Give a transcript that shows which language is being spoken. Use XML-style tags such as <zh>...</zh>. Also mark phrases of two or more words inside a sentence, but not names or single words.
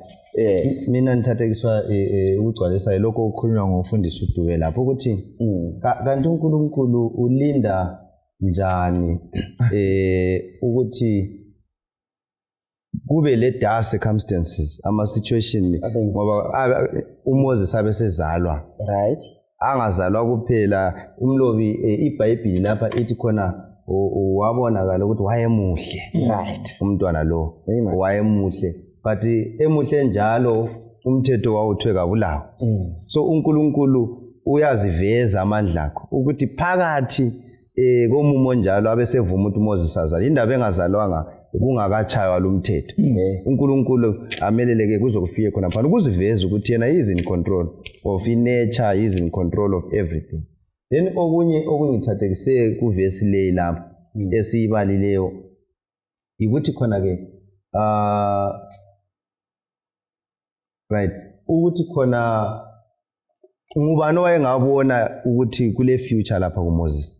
<nd>mina nithathekiswa ukugcwalisa lokho okukhulunywa ngomfundisi uDube lapho ukuthi kanti uNkulunkulu ulinda njani ukuthi kube le</nd> <en>dire circumstances</en> <nd>ama situation ngoba uMoses abesezalwa</nd> <en>right</en> <nd>angazalwa kuphela umlobi iBhayibheli lapha ithi khona wabonakala ukuthi wayemuhle</nd> <en>right</en> <nd>umntwana lo wayemuhle but emuhle njalo umthetho wawuthwe kabulawo. So uNkulunkulu uyaziveza amandla akho ukuthi phakathi komumo njalo abesevuma ukuthi uMoses azalwe indaba engazalwanga kungakachaywa lo mthetho. uNkulunkulu ameleleke kuzokufike khona phela ukuziveza ukuthi yena</nd> <en>is in control of nature, is in control of everything.</en> <nd>Then okunye okungithathekise kuvesi le lapha esiyibalileyo ukuthi khona ke right ukuthi khona ngubani wayengabona ukuthi kule future lapha kuMoses</nd>